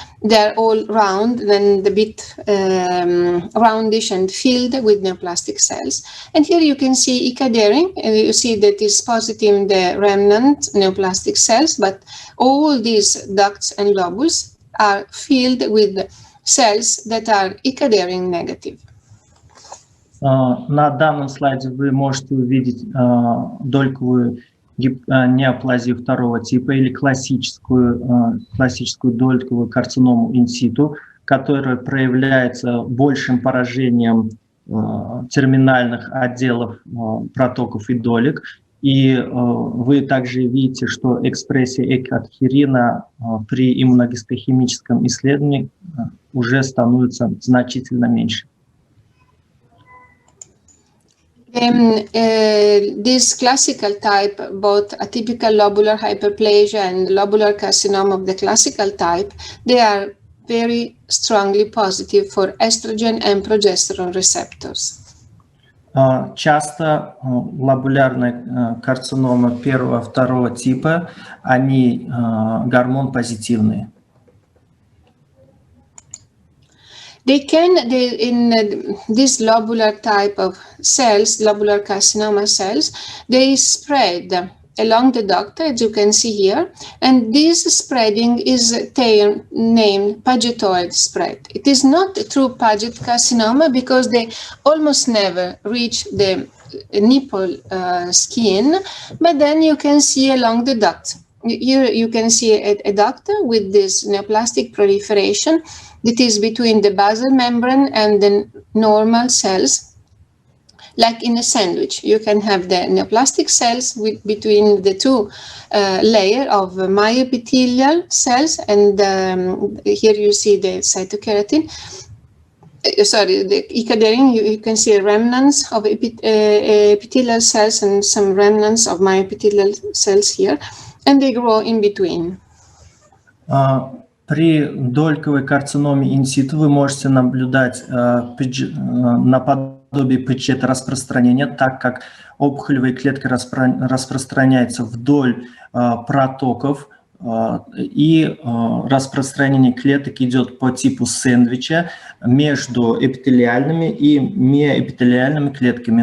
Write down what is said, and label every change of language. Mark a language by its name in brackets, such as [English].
[English] They're all round and a bit roundish and filled with neoplastic cells. And here you can see Icadering, and you see that is positive in the remnant neoplastic cells, but all these ducts and lobules are filled with cells that are Icadering negative. [Russian] На данном слайде вы можете увидеть дольковую неоплазию второго типа или классическую дольковую карциному инситу, которая проявляется большим поражением терминальных отделов протоков и долек. И вы также видите, что экспрессия экадхерина при иммуногистохимическом исследовании уже становится значительно меньше. [English] This classical type, both atypical lobular hyperplasia and lobular carcinoma of the classical type, they are very strongly positive for estrogen and progesterone receptors. [Russian] Часто лобулярная карцинома первого-второго типа, они гормон-позитивные. [English] In this lobular type of cells, lobular carcinoma cells, they spread along the duct, as you can see here, and this spreading is named pagetoid spread. It is not a true Paget carcinoma because they almost never reach the nipple skin, but then you can see along the duct. Here you can see a duct with this neoplastic proliferation that is between the basal membrane and the normal cells, like in a sandwich. You can have the neoplastic cells between the two layers of myepithelial cells, and here you see the cytokeratin. sorry, the ecadering, you can see remnants of epithelial cells and some remnants of myepithelial cells here, and they grow in between. [Russian] При дольковой карциноме инситу вы можете наблюдать наподобие пэчета распространения, так как опухолевая клетка распространяется вдоль протоков, и распространение клеток идет по типу сэндвича между эпителиальными и миоэпителиальными клетками.